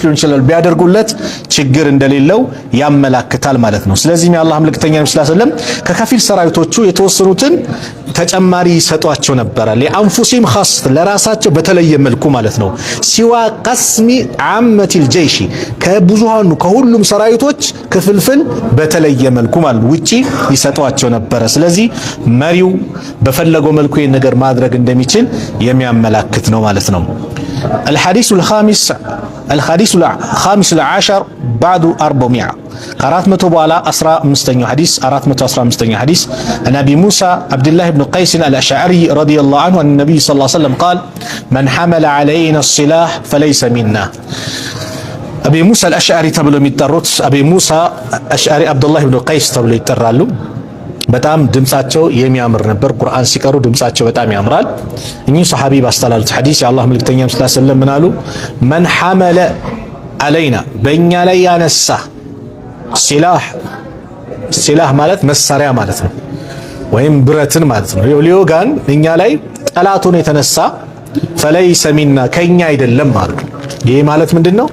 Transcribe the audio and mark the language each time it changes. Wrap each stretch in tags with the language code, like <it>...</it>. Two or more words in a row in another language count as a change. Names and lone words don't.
<am>ሊሆን ይችላል ቢያደርጉለት ችግር እንደሌለው ያመላክታል ማለት ነው። ስለዚህ የአላህ መልእክተኛ</am> <ar>صلى الله عليه وسلم</ar> <am>ከከፊል ሰራዊቶቹ የተወሰኑትን ተጨማሪ ይሰጧቸው ነበር።</am> <ar>لأنفسهم خاص</ar> <am>ለራሳቸው በተለየ መልኩ ማለት ነው።</am> <ar>سوى قسم عامة الجيش</ar> <am>ከብዙሃኑ ከሁሉም ሰራዊቶች ክፍልፍል በተለየ መልኩ ማለት ውጪ ይሰጧቸው ነበረ። ስለዚህ መሪው በፈለገው መልኩ ይህን ነገር ማድረግ እንደሚችል የሚያመላክት ነው ማለት ነው። الحديث</am> <ar>الخامس العاشر بعد 400 400</ar> <am>በኋላ 15ኛው ሐዲስ 415ኛው ሐዲስ</am> <ar>عن ابي موسى عبد الله بن قيس الاشعري رضي الله عنه عن النبي صلى الله عليه وسلم قال من حمل علينا السلاح فليس منا</ar> <am>ابي موسى الاشعري ተብሎ የሚጠሩት ابي موسى الاشعري عبد الله بن قيس ተብሎ ይጠራሉ። በጣም ድምጻቸው የሚያምር ነበር። ቁርአን ሲቀሩ ድምጻቸው በጣም ያምራል። እኚህ ሱሐቢ ባስተላለፉት ሐዲስ የአላህ መልእክተኛ</am> <ar>صلى الله عليه وسلم</ar> <am>ምን አሉ?</am> <ar>من حمل علينا</ar> <am>በእኛ ላይ ያነሳ ሲላህ ማለት መሳሪያ ማለት ነው፣ ወይም ብረትን ማለት ነው። ሊወጋን እኛ ላይ ጠላቱን የተነሳ</am> <ar>فليس منا</ar> <am>ከኛ አይደለም ማለት ነው። ይሄ ማለት ምንድነው?</am>